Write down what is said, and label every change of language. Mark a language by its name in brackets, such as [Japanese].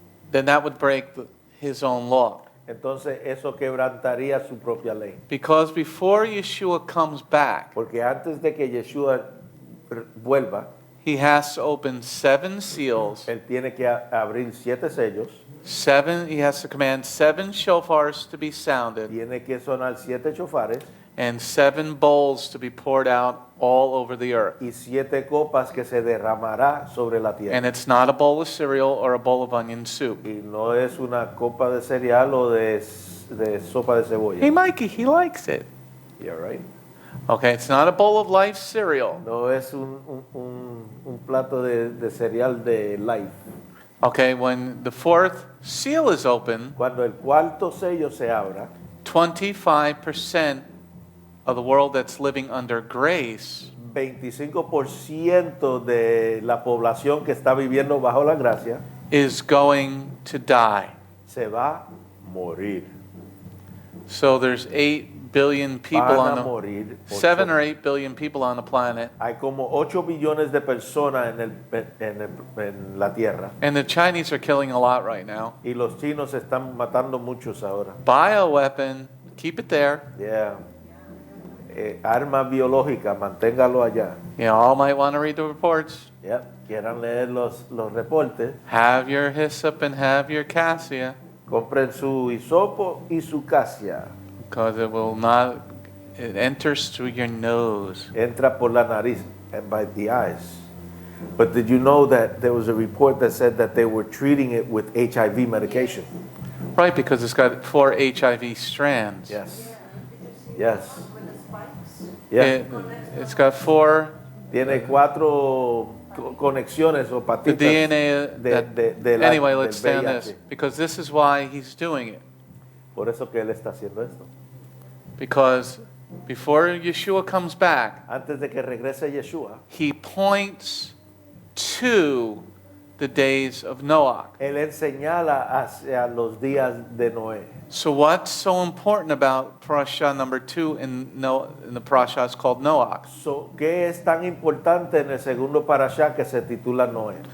[English] Then that would break his own law. [Spanish] Entonces eso quebrantaría su propia ley. [English] Because before Yeshua comes back, [Spanish] Porque antes de que Yeshua vuelva, [English] he has to open 7 seals. [Spanish] él tiene que abrir 7 sellos, [English] He has to command 7 shofars to be sounded [Spanish] tiene que sonar 7 chofares [English] and 7 bowls to be poured out all over the earth. [Spanish] y 7 copas que se derramará sobre la tierra. [English] And it's not a bowl of cereal or a bowl of onion soup. [Spanish] Y no es una copa de cereal o de sopa de cebolla. [English] Hey, Mikey, he likes it. Yeah, right? Okay, it's not a bowl of life cereal. [Spanish] No es un plato de cereal de life. [English] Okay, when the 4th seal is open, [Spanish] Cuando el cuarto sello se abra, [English] 25% of the world that's living under grace [Spanish] 25% de la población que está viviendo bajo la gracia [English] is going to die. [Spanish] se va a morir. [English] So there's 8 billion people [Spanish] Van a [English] on [Spanish] morir. [English] the 7 or 8 billion people on the planet, [Spanish] Hay como 8 billones de personas en la tierra. [English] and the Chinese are killing a lot right now. [Spanish] Y los chinos están matando muchos ahora. [English] Bioweapon, keep it there. Yeah. [Spanish] Arma biológica, manténgalo allá. [English] You all might want to read the reports. Yeah. [Spanish] Quieran leer los reportes. [English] Have your hyssop and have your cassia, [Spanish] Compren su hisopo y su casia. [English] because it enters through your nose. [Spanish] Entra por la nariz [English] and by the eyes. But did you know that there was a report that said that they were treating it with HIV medication? Right, because it's got 4 HIV strands. Yes. Yes. With the spikes. Yeah. It's got 4. [Spanish] Tiene 4 conexiones o [English] The [Spanish] patitas [English] DNA. Anyway, let's stay on [Spanish] VIH. [English] this because this is why he's doing it. [Spanish] Por eso que él está haciendo esto. [English] Because before Yeshua comes back, [Spanish] Antes de que regrese Yeshua, [English] he points to the days of Noach. [Spanish] él señala hacia los días de Noé. [English] So what's so important about Parasha number 2 in the Parasha is called Noach? [Spanish] So, ¿qué es tan importante en el segundo parashá que se titula Noé?